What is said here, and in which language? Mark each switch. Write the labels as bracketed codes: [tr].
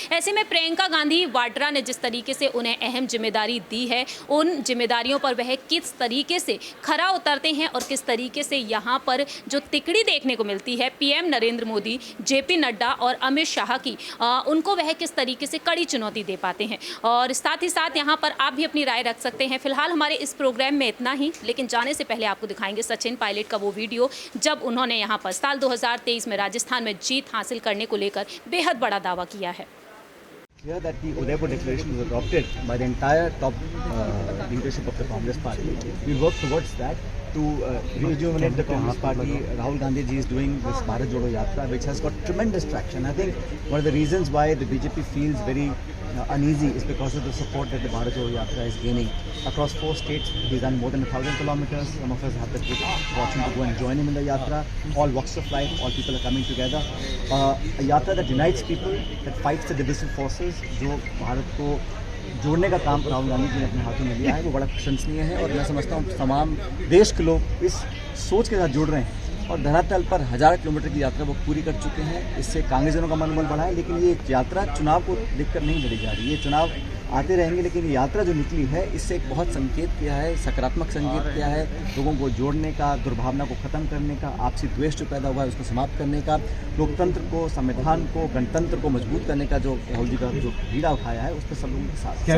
[hi] ऐसे में प्रियंका गांधी वाड्रा ने जिस तरीके से उन्हें अहम जिम्मेदारी दी है, उन जिम्मेदारियों पर वह किस तरीके से खरा उतरते हैं और किस तरीके से यहाँ पर जो तिकड़ी देखने को मिलती है पीएम नरेंद्र मोदी, जेपी नड्डा और अमित शाह की, उनको वह किस तरीके से कड़ी चुनौती दे पाते हैं। और साथ ही साथ यहाँ पर आप भी अपनी राय रख सकते हैं। फिलहाल हमारे इस प्रोग्राम में इतना ही, लेकिन जाने से पहले आपको दिखाएंगे सचिन पायलट का वो वीडियो जब उन्होंने यहाँ पर साल 2023 में राजस्थान में जीत हासिल करने को लेकर बेहद बड़ा दावा किया है। [en] Clear that the Udaipur Declaration was adopted by the entire top leadership of the Congress Party. We work towards that to rejuvenate the Congress Party. Rahul Gandhi ji is doing this Bharat Jodo Yatra, which has got tremendous traction. I think one of the reasons why the BJP feels very uneasy is because of the support that the Bharat Jodo Yatra is gaining across 4 states. He's done more than 1,000 kilometers. Some of us have the good fortune to go and join him in the yatra. All walks of life, all people are coming together. A yatra that unites people, that fights the divisive forces. [hi] जो भारत को जोड़ने का काम राहुल गांधी जी ने अपने हाथों में लिया है वो बड़ा प्रशंसनीय है। और मैं समझता हूँ तमाम देश के लोग इस सोच के साथ जुड़ रहे हैं और धरातल पर 1000 किलोमीटर की यात्रा वो पूरी कर चुके हैं। इससे कांग्रेसियों का मनोबल बढ़ा है, लेकिन ये यात्रा चुनाव को देखकर नहीं लड़ी जा रही है। ये चुनाव आते रहेंगे, लेकिन ये यात्रा जो निकली है इससे एक बहुत संकेत किया है, सकारात्मक संकेत किया है, लोगों को जोड़ने का, दुर्भावना को खत्म करने का, आपसी द्वेष जो पैदा हुआ है उसको समाप्त करने का, लोकतंत्र को, संविधान को, गणतंत्र को मजबूत करने का जो राहुल जी का जो बीड़ा उठाया है उस पर सब लोगों के साथ